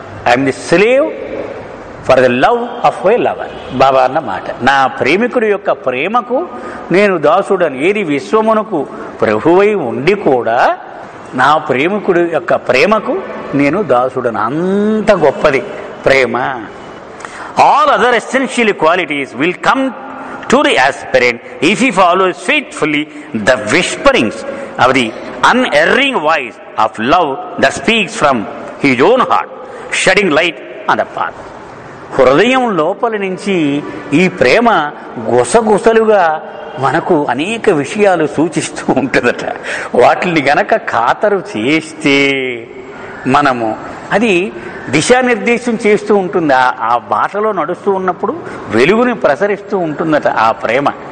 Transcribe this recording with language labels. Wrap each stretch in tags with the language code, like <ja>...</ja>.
<en>I'm the slave for the love of my lover.</en> <te>బాబా అన్న మాట, నా ప్రేమికుడి యొక్క ప్రేమకు నేను దాసుడని. ఏది విశ్వమునకు ప్రభువై ఉండి కూడా నా ప్రేమికుడి యొక్క ప్రేమకు నేను దాసుడను. అంత గొప్పది ప్రేమ.</te> <en>All other essential qualities will come to the aspirant if he follows faithfully the whisperings of the unerring voice of love that speaks from his own heart, shedding light on the path.</en> <te>హృదయం లోపలి నుంచి ఈ ప్రేమ గుసగుసలుగా మనకు అనేక విషయాలు సూచిస్తూ ఉంటుందట. వాటిని గనక ఖాతరు చేస్తే మనము అది దిశానిర్దేశం చేస్తూ ఉంటుంది. ఆ బాటలో నడుస్తూ ఉన్నప్పుడు వెలుగుని ప్రసరిస్తూ ఉంటుందట ఆ ప్రేమ.</te>